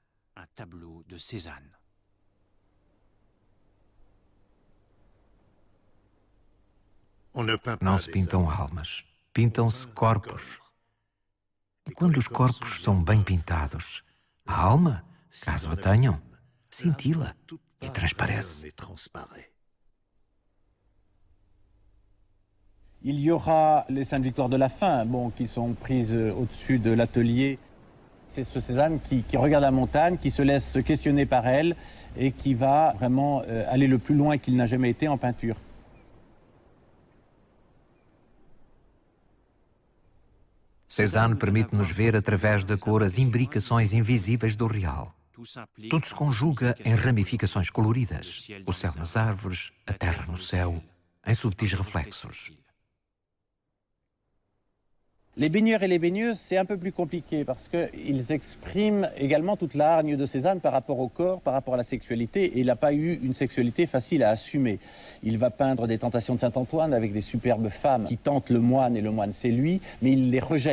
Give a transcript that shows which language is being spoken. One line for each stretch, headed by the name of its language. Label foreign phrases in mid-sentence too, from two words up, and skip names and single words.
Portuguese: Não se pintam almas, pintam-se corpos. E quando os corpos são bem pintados, a alma, caso a tenham, cintila e transparece.
French: Il y aura les Saintes Victoires de la fin, qui sont prises au-dessus de l'atelier. C'est ce Cézanne qui regarde la montagne, qui se laisse questionner par elle et qui va vraiment aller le plus loin qu'il n'a jamais été en peinture.
Portuguese: Cézanne permite-nos ver através da cor as imbricações invisíveis do real. Tudo se conjuga em ramificações coloridas. O céu nas árvores, a terra no céu, em subtis reflexos.
French: Les baigneurs et les baigneuses, c'est un peu plus compliqué parce qu'ils expriment également toute la hargne de Cézanne par rapport au corps, par rapport à la sexualité, et il n'a pas eu une sexualité facile à assumer. Il va peindre des tentations de Saint-Antoine avec des superbes femmes qui tentent le moine, et le moine c'est lui, mais il les rejette.